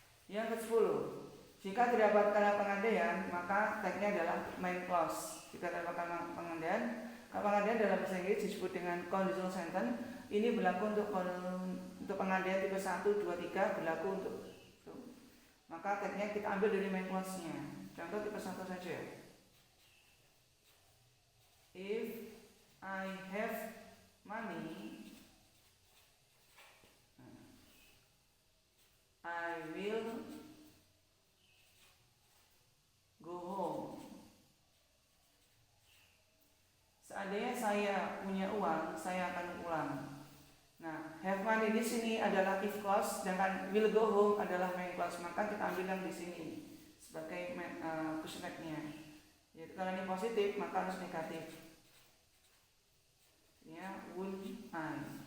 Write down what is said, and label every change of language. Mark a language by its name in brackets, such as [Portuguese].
[Indonesian] Yang ke-10, jika terdapat kata pengandaian, maka tagnya adalah main clause. Jika terdapat kata pengandaian dalam bahasa Inggris disebut dengan conditional sentence. Ini berlaku untuk pengandaian tipe 1, 2, 3 berlaku untuk itu. Maka tagnya kita ambil dari main clause-nya. Contoh tipe 1 saja. [English] If I have money, I will go home. [Indonesian] Seandainya saya punya uang, saya akan pulang. Nah, [English] have money [Indonesian] di sini adalah if clause, sedangkan [English] will go home [Indonesian] adalah main clause. Maka kita ambil yang di sini sebagai question tag-nya. Jadi kalau ini positif, maka harus negatif. Ya, [English] would I.